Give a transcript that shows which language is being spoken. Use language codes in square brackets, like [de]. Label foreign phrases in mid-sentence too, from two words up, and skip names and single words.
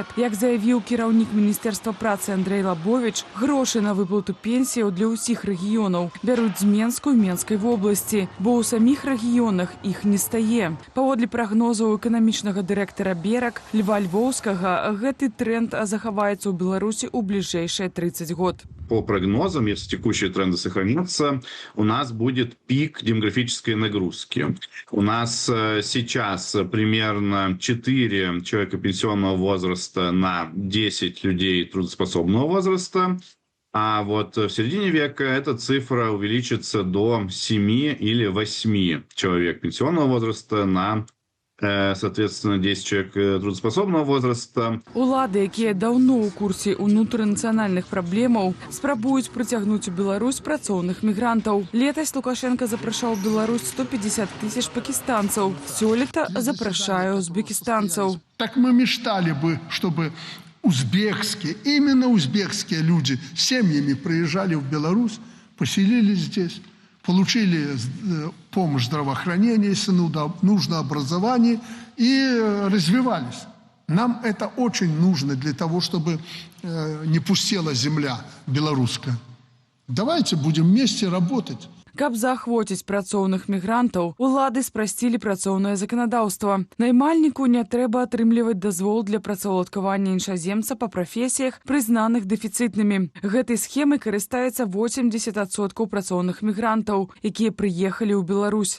[be] Як заявіў кіраўнік Міністэрства працы Андрэй Лабовіч, грошы на выплату пенсіяў для ўсіх рэгіёнаў бяруць з Менску і Менскай вобласці, бо ў саміх рэгіёнах іх не стае. Паводле прагнозаў эканамічнага дырэктара Берак Льва Львоўскага, гэты тренд захаваецца ў Беларусі ў бліжэйшыя 30 год. [ru] По прогнозам, если текущие тренды сохранятся, у нас будет пик демографической нагрузки. У нас сейчас примерно 4 человека пенсионного возраста на 10 людей трудоспособного возраста. А вот в середине века эта цифра увеличится до 7 или 8 человек пенсионного возраста на, соответственно, 10 человек трудоспособного возраста. [be] Улады, якія даўно ў курсе унутранацыянальных праблемаў, спрабуюць прыцягнуць у Беларусь працоўных мігрантаў. Летась Лукашенко запрашаў у Беларусь 150 тысяч пакистанцаў. Сёлета запрашае узбекистанцаў. [ru] Так мы мечтали бы, чтобы именно узбекские люди с семьями приезжали в Беларусь, поселились здесь, получили помощь здравоохранения, если нужно образование, и развивались. Нам это очень нужно для того, чтобы не пустела земля белорусская. Давайте будем вместе работать. [be] Каб заахвоціць працоўных мігрантаў, улады спрасцілі працоўнае заканадаўства. Наймальніку не трэба атрымліваць дазвол для працаўладкавання іншаземца па прафесіях, прызнаных дэфіцытнымі. Гэтай схемай карыстаецца 80% працоўных мігрантаў, якія прыехалі ў Беларусь.